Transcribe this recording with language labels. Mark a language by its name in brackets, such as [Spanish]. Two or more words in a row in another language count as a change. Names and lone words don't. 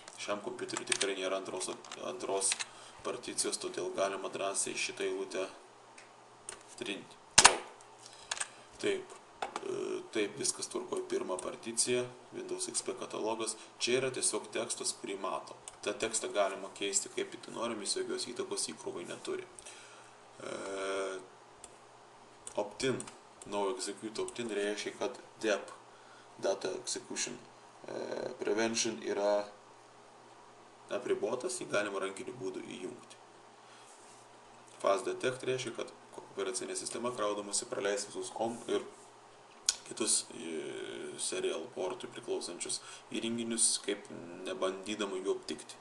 [Lithuanian] Šiam kompiuteriu tikrai nėra antros particijos, todėl galima drąsiai šitą eilutę trinti. Taip, viskas tvarkoj. Pirma particija, Windows XP katalogas. Čia yra tiesiog tekstas, kurį mato. tą tekstą galima keisti kaip tik norim, jis jokios įtakos įkrovai neturi. [English] Opt-in, no execute opt-in [Lithuanian] reiškia, kad DEP, [English] Data Execution Prevention [Lithuanian] yra apribotas, jį galima rankiniu būdu įjungti. [English] Fast Detect [Lithuanian] reiškia, kad operacinė sistema kraudamasi praleis visus COM ir kitus serial portui priklausančius įrenginius, kaip nebandydama jų aptikti.